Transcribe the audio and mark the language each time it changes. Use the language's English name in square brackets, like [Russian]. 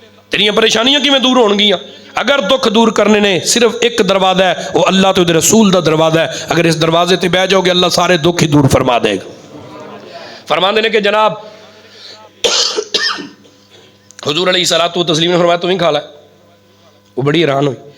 [Punjabi] تیریاں پریشانیاں کی میں دور ہون گیاں؟ اگر دکھ دور کرنے نے صرف ایک دروازہ ہے، وہ اللہ تو رسول دا دروازہ ہے. اگر اس دروازے تے بہ جاؤ گے اللہ سارے دکھ ہی دور فرما دے گا. [Urdu] فرما دینے کہ جناب حضور علیہ الصلوۃ والتسلیم نے فرمایا تم ہی کھا لے. وہ بڑی حیران ہوئی.